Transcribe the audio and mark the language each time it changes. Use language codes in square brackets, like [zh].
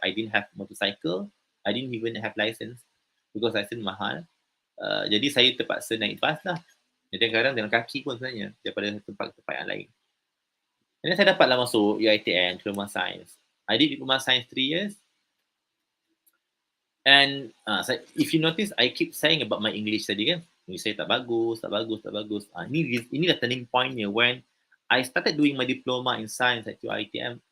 [en] I didn't have motorcycle. I didn't even have license because license mahal. [ms] Jadi saya terpaksa naik bas lah. Jadi kadang jalan kaki pun sebenarnya daripada tempat-tempat yang lain. Dan saya dapatlah masuk UiTM, Diploma Science. [en] I did Diploma Science 3 years. And if you notice, I keep saying about my English tadi kan. [ms] English saya tak bagus. Ini dah [en] turning pointnya when I started doing my diploma in science at UiTM.